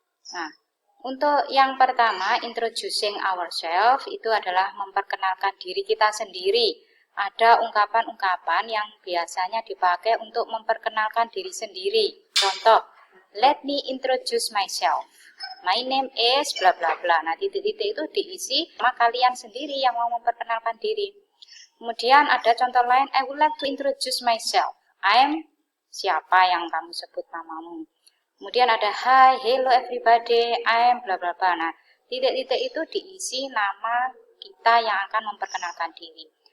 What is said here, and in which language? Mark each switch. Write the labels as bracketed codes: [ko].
[id] Nah, untuk yang pertama, introducing ourselves, itu adalah memperkenalkan diri kita sendiri. Ada ungkapan-ungkapan yang biasanya dipakai untuk memperkenalkan diri sendiri. Contoh, [en] let me introduce myself. My name is bla bla bla. [id] Nah, titik-titik itu diisi sama kalian sendiri yang mau memperkenalkan diri. Kemudian ada contoh lain, [en] I would like to introduce myself. I'm [id] siapa yang kamu sebut namamu. Kemudian ada [en] hi, hello everybody, I'm bla bla bla. [id] Nah, titik-titik itu diisi nama kita yang akan memperkenalkan diri.